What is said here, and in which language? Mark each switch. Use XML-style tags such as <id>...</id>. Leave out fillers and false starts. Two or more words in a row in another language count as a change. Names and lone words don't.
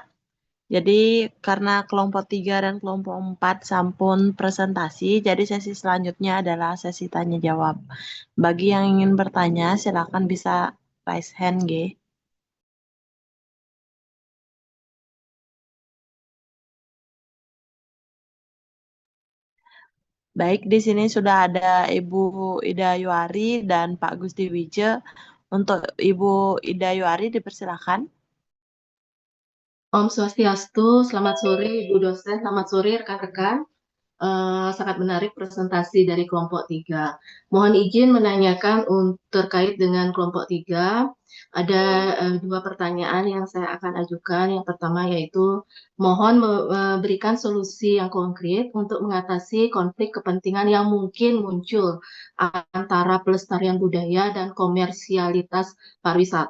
<id>Jadi karena kelompok 3 dan kelompok 4 sampun presentasi, jadi sesi selanjutnya adalah sesi tanya jawab. Bagi yang ingin bertanya, silakan bisa</id> <en>raise hand,</en> <id>G. Baik, di sini sudah ada Ibu Ida Yuari dan Pak Gusti Wije. Untuk Ibu Ida Yuari dipersilakan.</id> <ban>Om Swastiastu,</ban> <id>selamat sore Ibu dosen, selamat sore rekan-rekan. Sangat menarik presentasi dari kelompok 3. Mohon izin menanyakan terkait dengan kelompok 3. Ada 2 pertanyaan yang saya akan ajukan. Yang pertama yaitu mohon memberikan solusi yang konkret untuk mengatasi konflik kepentingan yang mungkin muncul antara pelestarian budaya dan komersialitas pariwisata.</id>